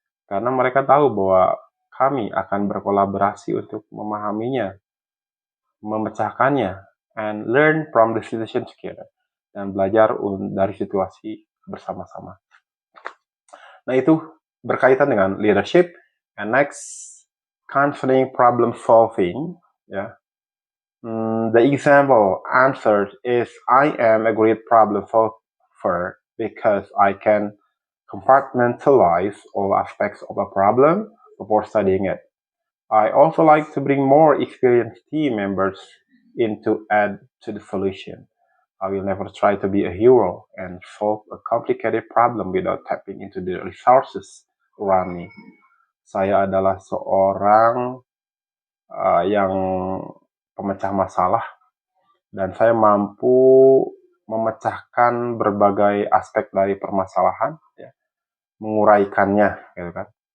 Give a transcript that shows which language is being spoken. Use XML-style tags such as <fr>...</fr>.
<id>Karena mereka tahu bahwa kami akan berkolaborasi untuk memahaminya, memecahkannya,</id> <en>and learn from the situation together,</en> <id>dan belajar dari situasi bersama-sama. Nah, itu berkaitan dengan leadership.</id> <en>And next, concerning problem solving, ya. The example answered is I am a great problem solver because I can compartmentalize all aspects of a problem before studying it. I also like to bring more experienced team members in to add to the solution. I will never try to be a hero and solve a complicated problem without tapping into the resources around me.</en> <id>Saya adalah seorang yang pemecah masalah dan saya mampu memecahkan berbagai aspek dari permasalahan, ya, menguraikannya, gitu kan.</id>